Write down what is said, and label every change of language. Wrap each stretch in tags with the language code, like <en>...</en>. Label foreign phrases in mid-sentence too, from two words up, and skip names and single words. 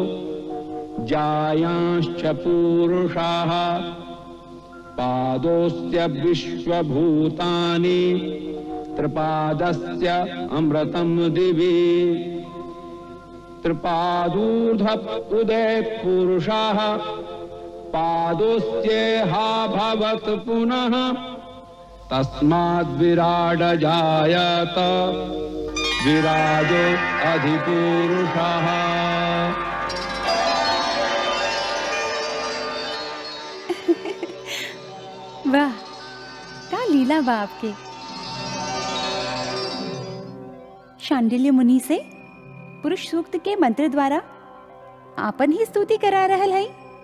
<sa>जायांश्च पूरुषाः पादोस्य विश्वभूतानि त्रिपादस्य अमृतं दिवि त्रिपादूर्ध उदय पुरुषाः पादोस्येहा भवत् पुनः तस्माद् विराड जायत विराजो अधिपुरुषः।</sa> <bho>वाह, का लीला बा आपके। शांडिल्य मुनि से पुरुष सूक्त के मंत्र द्वारा आपन ही स्तुति करा रहल है।</bho>